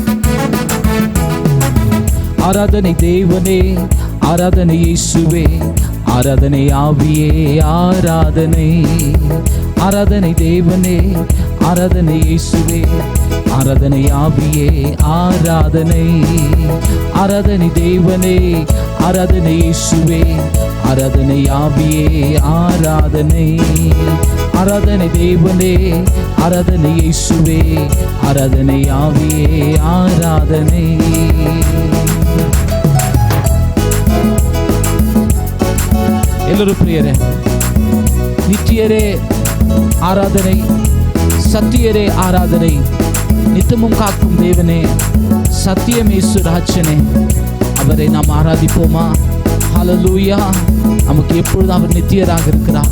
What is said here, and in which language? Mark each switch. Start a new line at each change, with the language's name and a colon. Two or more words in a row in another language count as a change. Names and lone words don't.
Kannada: ಆರಾಧನೆ ದೇವನೇ, ಆರಾಧನೆ ಯೇಸುವೆ, ಆರಾಧನೆ ಆವಿಯೇ, ಆರಾಧನೆ ಆರಾಧನೆ ದೇವನೇ, ಆರಾಧನೆ ಯೇಸುವೆ, ಆರಾಧನೆ ಆವಿಯೇ, ಆರಾಧನೆ ಆರಾಧನೆ ದೇವನೇ, ಆರಾಧನೆ ಯೇಸುವೆ,
Tamil: ஆராதனை ஆவியே ஆராதனை, ஆராதனை தேவனே, ஆராதனை இயேசுவே, ஆராதனை ஆவியே ஆராதனை.
Kannada: ಎಲ್ಲರೂ ಪ್ರಿಯರೇ,
Tamil: நித்தியரே ஆராதனை, சத்தியரே ஆராதனை, நித்தமும் காக்கும் தேவனே, சத்தியமேசு ராஜனே, அவரை நாம் ஆராதிப்போமா? ஹல்லேலூயா. நமக்கு எப்பொழுதும் அவர் நித்தியராக இருக்கிறார்.